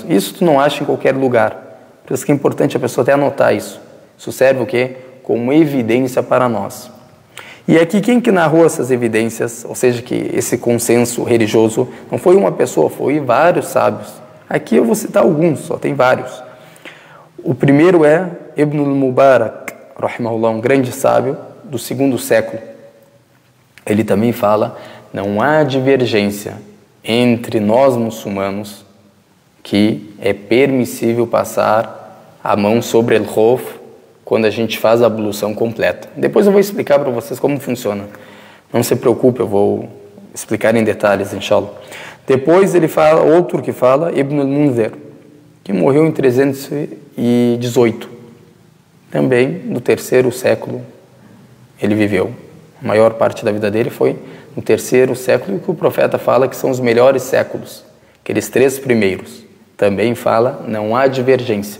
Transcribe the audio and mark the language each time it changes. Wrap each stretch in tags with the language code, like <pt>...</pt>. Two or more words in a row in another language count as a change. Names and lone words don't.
<pt>Isso tu não acha em qualquer lugar. Por isso que é importante a pessoa até anotar isso. Isso serve o quê? Como evidência para nós. E aqui quem que narrou essas evidências, ou seja, que esse consenso religioso, não foi uma pessoa, foi vários sábios. Aqui eu vou citar alguns, só tem vários. O primeiro é Ibn al-Mubarak, rahimahullah, um grande sábio do 2º século. Ele também fala, não há divergência entre nós muçulmanos que é permissível passar a mão sobre o khuf quando a gente faz a ablução completa. Depois eu vou explicar para vocês como funciona. Não se preocupe, eu vou explicar em detalhes, inshallah. Depois ele fala, outro que fala, Ibn al-Munzir, que morreu em 318. Também no 3º século ele viveu. A maior parte da vida dele foi no 3º século, e que o profeta fala que são os melhores séculos, aqueles 3 primeiros. Também fala, não há divergência.</pt>